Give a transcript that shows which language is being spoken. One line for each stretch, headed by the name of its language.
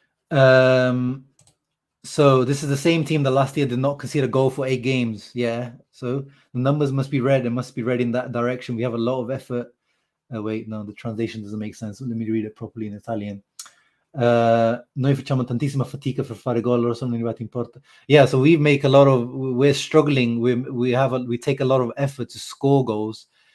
English: So this is the same team that last year did not concede a goal for 8 games. Yeah. So the numbers must be read. It must be read in that direction. We have a lot of effort. Wait, no, the translation doesn't make sense. Let me read it properly in Italian.
Italian: Noi facciamo tantissima fatica per fare gol, loro sono arrivati in porta.
English: Yeah, so we're struggling. We take a lot of effort to score goals.